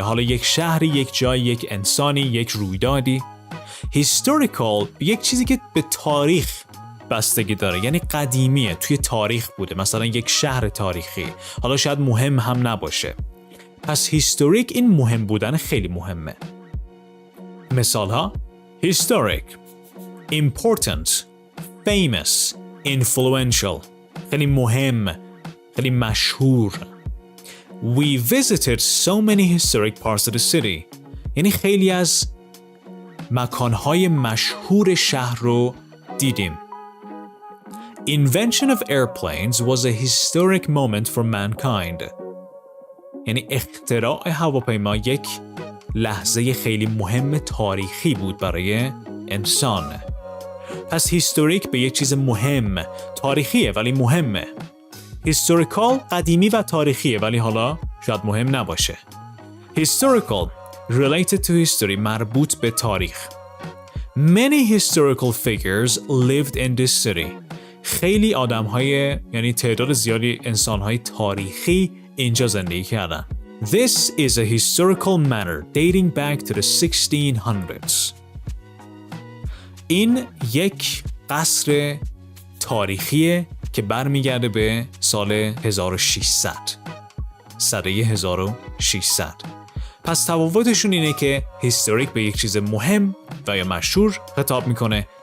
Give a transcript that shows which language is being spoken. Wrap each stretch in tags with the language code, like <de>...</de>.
<fa>حالا یک شهری، یک جای، یک انسانی، یک رویدادی. historical یک چیزی که به تاریخ بستگی داره، یعنی قدیمیه، توی تاریخ بوده. مثلا یک شهر تاریخی، حالا شاید مهم هم نباشه. پس historic این مهم بودن خیلی مهمه.</fa> <en>مثال ها: historic, important, famous,</en> <fa>influential خیلی مهم، خیلی مشهور.</fa> <en>We visited so many historic parts of the city.</en> <fa>یعنی خیلی از مکانهای مشهور شهر رو دیدیم.</fa> <en>Invention of airplanes was a historic moment for mankind.</en> <fa>یعنی اختراع هواپیما یک لحظه خیلی مهم تاریخی بود برای انسان. پس هیستوریک به یک چیز مهم، تاریخیه ولی مهمه. هیستوریکال قدیمی و تاریخیه ولی حالا شاید مهم نباشه.</fa> <en>Historical related to history</en> <fa>مربوط به تاریخ.</fa> <en>Many historical figures lived in this city.</en> <fa>خیلی آدم‌های یعنی تعداد زیادی انسان‌های تاریخی اینجا زندگی کردن.</fa> <en>This is a historical manor dating back to the 1600s.</en> <fa>این یک قصر تاریخیه که برمیگرده به سال 1600. سده 1600. پس تفاوتشون اینه که historic به یک چیز مهم و یا مشهور خطاب میکنه.</fa>